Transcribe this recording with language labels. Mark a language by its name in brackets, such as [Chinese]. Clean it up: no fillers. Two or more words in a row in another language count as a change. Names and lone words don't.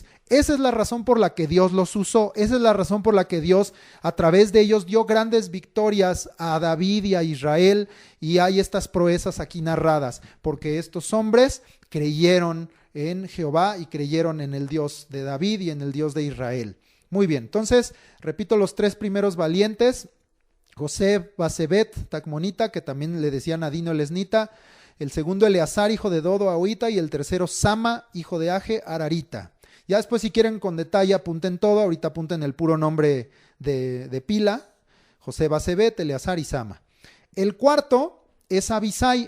[Spanish] Esa es la razón por la que Dios los usó. Esa es la razón por la que Dios a través de ellos dio grandes victorias a David y a Israel, y hay estas proezas aquí narradas, porque estos hombres creyeron en Jehová y creyeron en el Dios de David y en el Dios de Israel. Muy bien, entonces repito los 3 primeros valientes: Joseb Basebet, tacmonita, que también le decían Adino el Esnita; el segundo Eleazar, hijo de Dodo, ahoita; y el tercero Sama, hijo de Age, Ararita. Ya después, si quieren con detalle, apunten todo. Ahorita apunten el puro nombre de pila: José Basebet, Eleazar y Sama. El cuarto es Abisai.